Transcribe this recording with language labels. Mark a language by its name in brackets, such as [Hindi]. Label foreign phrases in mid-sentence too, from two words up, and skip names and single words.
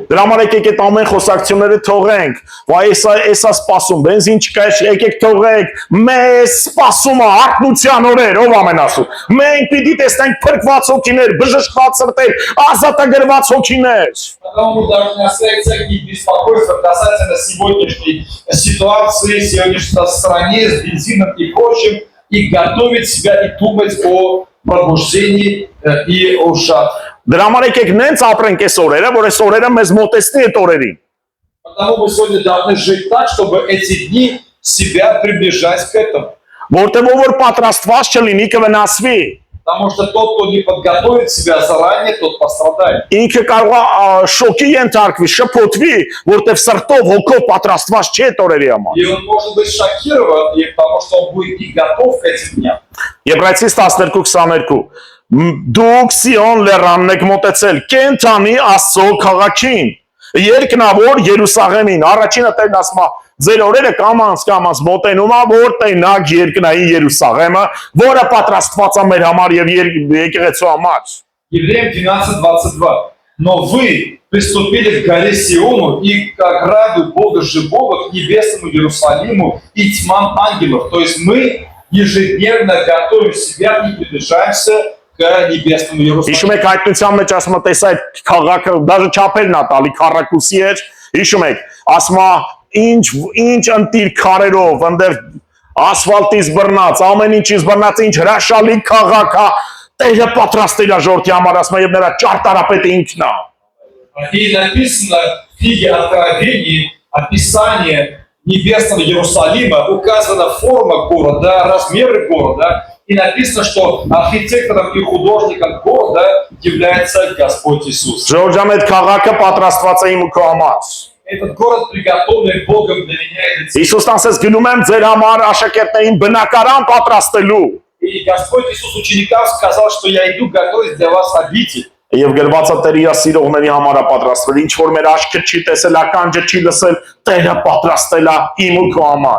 [Armenian] Դրա համար եկեք այդ ամեն խոսակցությունները թողենք։ Վայ էսա սպասում, բենզին չկա, եկեք թողեք։ Մեզ սպասում է արթնության օրեր, ով ամեն ասում։ Մենք պիտի տեսնենք փրկված հոգիներ, բժշկված սրտեր, ազատագրված հոգիներ։ [Russian] Потому мы должны оставить всякие беспокойства касательно сегодняшней ситуации, сегодняшней стране с бензином и прочим, и готовить себя и думать о пробуждении и о жатве. [Armenian] Դրա համար եկեք նենց ապրենք այս օրերը, որ այս օրերը մեզ մոտեցնի այդ օրերին։ [Russian] Потому мы сегодня должны жить так, чтобы эти дни себя приближать к этому. [Armenian] Որտեղ որ պատրաստված չլինի կվնասվի։ [Russian] Потому что тот, кто не подготовит себя заранее, тот пострадает. [Armenian] Ինքը կարող է շոկի ենթարկվի, շփոթվի, որտեղ սրտով հոգով պատրաստված չէ այդ օրերի համար։ [Russian] И он может быть шокирован, и потому что он будет не готов к этим дням. [Armenian] Եբրայեցիս 12:22 Դուք Սիոն լեռանն եք մոտեցել, կենթանի Աստծո քաղաքին, երկնավոր Երուսաղեմին։ Առաջինը Տերն ասում է, ձեր օրերը կամաց մոտենում է, որ տենակ երկնային Երուսաղեմը, որը պատրաստված է մեր համար եւ եկեղեցու համար։ [Russian] Евреям 12:22. Но вы приступили к горе Сиону и к ограду Бога Живого, к небесному Иерусалиму и тьмам ангелов. То есть мы ежедневно готовим себя и приближаемся к небесному Иерусалиму. [Armenian] Հիշում եք հայտնության մեջ ասում է, տեսա այդ քաղաքը, даже չափերն է տալի քառակուսի էր, հիշում եք, ասում է, ինչ ընտիր քարերով, այնտեղ ասֆալտից բռնած, ամեն ինչից բռնած, ինչ հրաշալի քաղաք է, Տերը պատրաստել է ժողովրդի համար, ասում է, եւ նրա ճարտարապետը ինքն է։ [Russian] И написано в книге Откровений описание небесного Иерусалима, указана форма города, размеры города, и написано, что архитектором и художником города является Господь Иисус. [Armenian] Ժողովրդի այդ քաղաքը պատրաստված է իմ ու քո համար։ [Russian] Этот город приготовлен Богом для меня и для тебя. [Armenian] Հիսուսն ասեց գնում եմ ձեր համար աշակերտներին բնակարան պատրաստելու։ [Russian] И Господь Иисус ученикам сказал, что я иду готовить для вас обитель. [Armenian] Եվ գրված է Տերը իր սիրողների համար է պատրաստվել։ Ինչ որ մեր աչքը չի տեսել, ականջը չի լսել, Տերը պատրաստել է իմ ու քո համար։